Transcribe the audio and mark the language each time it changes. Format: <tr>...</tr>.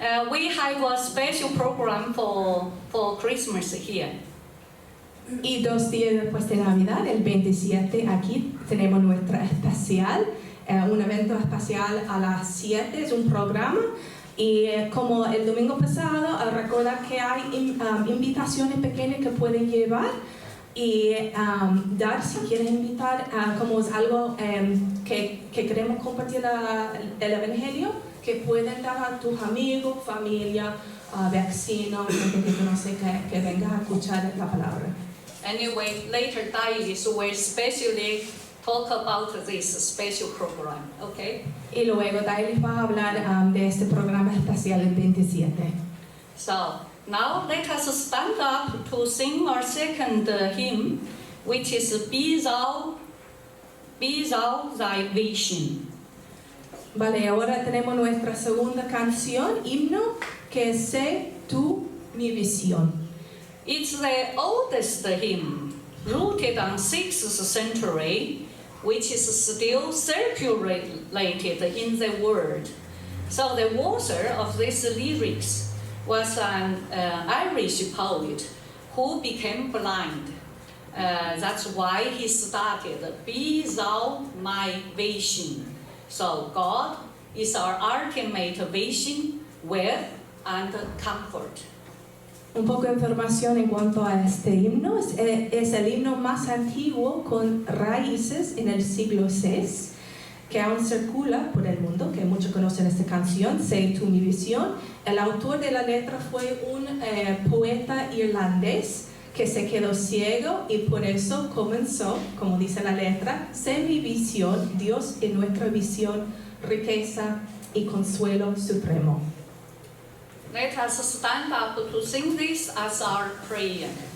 <en>We have a special program for Christmas here.</en> <es>Y 2 días después de Navidad, el 27, aquí tenemos nuestra especial, un evento especial a las 7, es un programa. Y como el domingo pasado, recordar que hay invitaciones pequeñas que pueden llevar y dar si quieren invitar, como es algo que queremos compartir el Evangelio, que pueden dar a tus amigos, familia, vecinos, gente que conoce que venga a escuchar la palabra.</es> <en>Anyway, later Dailis will especially talk about this special program, okay?</en> <es>Y luego Dailis va a hablar de este programa especial el 27.</es> <en>So, now let us stand up to sing our second hymn, which is Be Thou Thy Vision.</en> <es>Vale, ahora tenemos nuestra segunda canción, himno, que es Sé tú mi visión.</es> <en>It's the oldest hymn, rooted on 6th century, which is still circulated in the world. So the author of these lyrics was an Irish poet who became blind. That's why he started, Be Thou my vision. So God is our ultimate vision, wealth and comfort.</en> <es>Un poco de información en cuanto a este himno. Es el himno más antiguo con raíces en el siglo VI, que aún circula por el mundo, que muchos conocen esta canción, Sé tú mi visión. El autor de la letra fue un poeta irlandés que se quedó ciego y por eso comenzó, como dice la letra, Sé mi visión, Dios en nuestra visión, riqueza y consuelo supremo.</es> <en>Let us stand up to sing this as our prayer.</en>